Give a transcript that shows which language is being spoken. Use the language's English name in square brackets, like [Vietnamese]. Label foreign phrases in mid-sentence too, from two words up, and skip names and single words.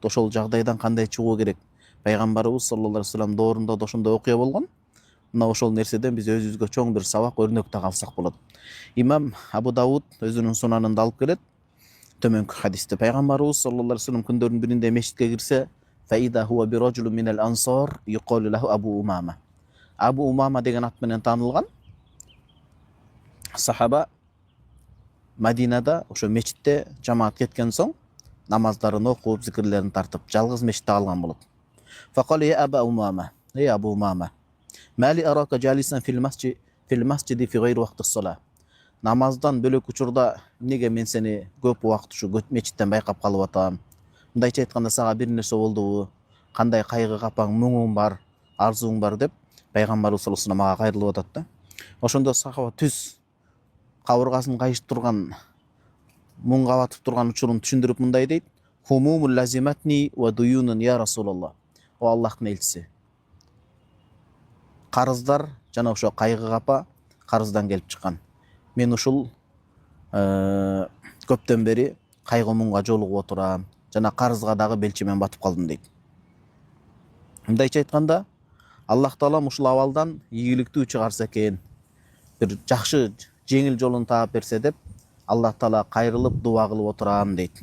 [Kyrgyz] Ошол жагдайдан кандай чыгуу керек? Пайгамбарыбыз [Arabic] صلى الله عليه وسلم [Kyrgyz] доорунда да ошондой окуя болгон. Мына ошол нерседен биз өзүбүзгө чоң бир сабак, өрнөк да калсак болот. Имам Абу Дауд өзүнүн сунанында алып келет төмөнкү хадисти. Пайгамбарыбыз [Arabic] صلى الله عليه وسلم [Kyrgyz] күндөрдүн биринде мешитке кирсе, [Arabic] فإذا هو برجل من الأنصار يقال له أبو أمامة. [Kyrgyz] Абу Умама деген ат менен таанылган сахаба Мадинада ошо мечитте жамаат кеткен соң намаздарын окуп, зикирлерин тартып, жалгыз мечитте калган болот. [Arabic] فقال يا أبا أمامة, эй Абу Умама, ما لي أراك جالسا في المسجد في غير وقت الصلاة. [Kyrgyz] Намаздан бөлөк учурда эмнеге мен сени көп убакыт ушу мечиттен байкап калып атам? Мындайча айтканда, сага бир нерсе болдубу? Кандай кайгы капаң, муңуң бар, арзууң бар деп пайгамбарыбыз [Arabic] صلى الله عليه وسلم [Kyrgyz] мага кайрылып атат да. Ошондо сахаба түз кабыргасын кайышып турган, муңга батып турган учурун түшүндүрүп мындай дейт: [Arabic] هموم لزمتني وديون يا رسول الله. [Kyrgyz] О Аллахтын элчиси, карыздар жана ошо кайгы капа карыздан келип чыккан. Мен ушул көптөн бери кайгы муңга жолугуп отурам, жана карызга дагы белчемен батып калдым дейт. Мындайча айтканда, Аллах Таалам ушул абалдан ийгиликтүү чыгарса экен, бир жакшы жеңил жолун таап берсе деп, Аллах Таала кайрылып дуа кылып отурам дейт.